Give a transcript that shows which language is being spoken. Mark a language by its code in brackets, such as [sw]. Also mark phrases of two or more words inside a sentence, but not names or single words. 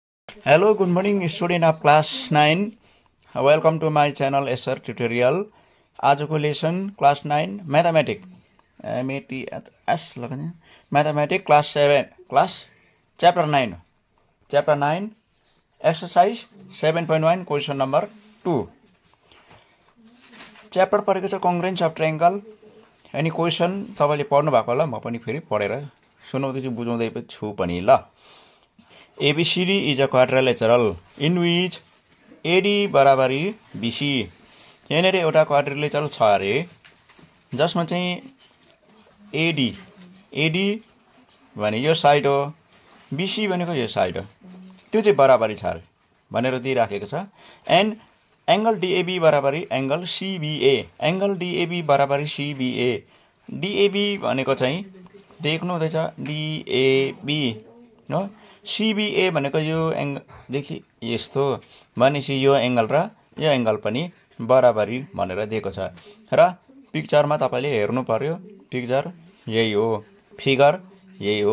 [en] Hello, good morning, student of class 9. Welcome to my channel SR Tutorial. [ne] आजको लेसन [en] class 9 mathematics mathematics class chapter 9 exercise 7.1 question number 2 [ne] च्याप्टर परेको छ [en] congruence of triangle. [ne] अनि क्वेसन तपाईले पढ्नु भएको होला, म पनि फेरि पढेर सुनाउँदै छु, बुझाउँदै छु पनि ल। [en] ABCD is a quadrilateral in which AD बराबरी BC। [ne] यहाँनिर एउटा क्वाड्रिलेटरल छ अरे जसमा चाहिँ AD भने यो साइड हो, BC भनेको यो साइड हो, त्यो चाहिँ बराबरी छ अरे भनेर दिइराखेको छ। [en] and angle DAB बराबरी angle CBA, angle DAB बराबरी CBA। [ne] DAB भनेको चाहिँ देख्नु हुँदैछ DAB हो, CBA भनेको यो एंगलदेखि यस्तो भनेपछि यो एंगल र यो एंगल पनि बराबरी भनेर दिएको छ र पिक्चरमा तपाईले हेर्नु पर्यो। पिक्चर यही हो, फिगर यही हो।